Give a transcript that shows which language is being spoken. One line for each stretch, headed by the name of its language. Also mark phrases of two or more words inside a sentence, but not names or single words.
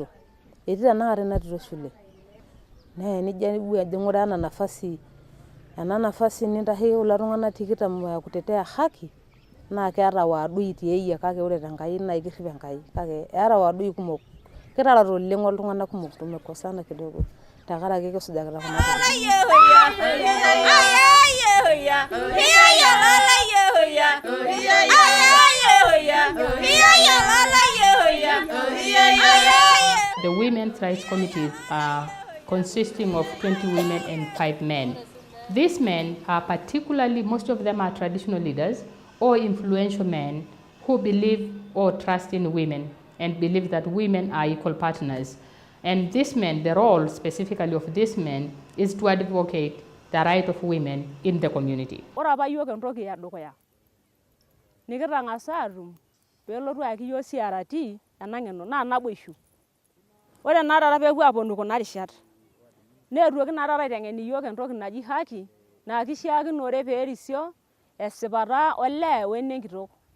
Masai: Etii tenakata ina tito shule. Nee nija ajing'ura ena nafasi nintasheki kulo tung'anak 20
Swahili: kutetea haki.
Masai: Naa keeta waadui tieyie kake ore tenkai naa kirrip enkai kake eeta waadui kumok. Kitaarate oleng oltung'anak kumok
Swahili: tumekosana kidogo
Masai: tenkaraki kisujakita kuna
English: The women's rights committees are consisting of 20 women and 5 men. These men are particularly, most of them are traditional leaders or influential men who believe or trust in women and believe that women are equal partners. And these men, the role specifically of these men is to advocate the right of women in the community.
Masai: Ore apa yiok entoki edukuya nikitang'asa atum peelotu ayaki yiok CRT ena ng'eno naa naboishu. Ore naa taata peepuo aaponu kuna rishat, neetuoki naa taata aiteng'en iyiook entoki naji haki naa kishiakinore pee erisio esipata olee wenenkitok.